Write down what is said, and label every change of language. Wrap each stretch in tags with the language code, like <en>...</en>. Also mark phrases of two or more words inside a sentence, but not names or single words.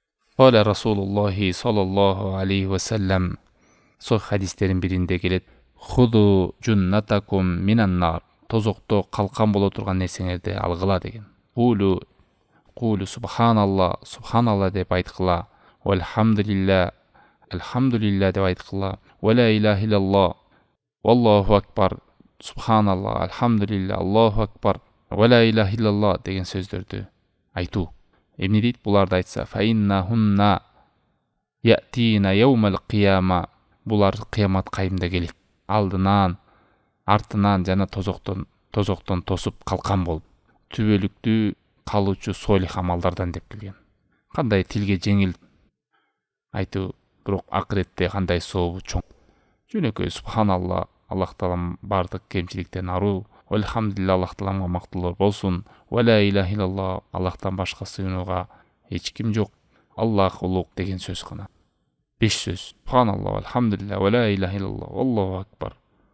<ar>قال رسول الله صلى الله عليه وسلم,</ar> <tr>sahih hadislerin birinde</tr> <ar>келет, خذوا جنتكم من النار.</ar> <ky>Тозокто калкан боло турган нерсеңерди алгыла деген.</ky> <ar>قولوا سبحان الله سبحان الله</ar> <ky>деп айткыла.</ky> <ar>والحمد لله الحمد لله</ar> <ky>деп айткыла.</ky> <ar>ولا إله إلا الله والله أكبر سبحان الله الحمد لله الله أكبر ولا إله إلا الله</ar> <ky>деген сөздөрдү айтуу. Эмне дейт буларды айтса?</ky> <ar>فإنهن يأتين يوم القيامة.</ar> <ky>Булар кыямат кайымда келет. Алдынан, артынан жана тозоктон тосуп калкан болуп, түбөлүктүү калуучу солих амалдардан деп келген. Кандай тилге жеңил айтуу, бирок акыретте кандай сообу чоң. Жөнөкөй субханалла, Аллах таалам бардык кемчиликтен аруу. Алхамдулилля, Аллах тааламга мактуулар болсун.</ky> <ar>ولا إله إلا الله,</ar> <ky>Аллахтан башка сыйынууга эч ким жок. Аллах улук деген сөз гана.</ky> <ar>5 сөз. سبحان الله الحمد لله, ولا إله إلا الله الله أكبر,</ar>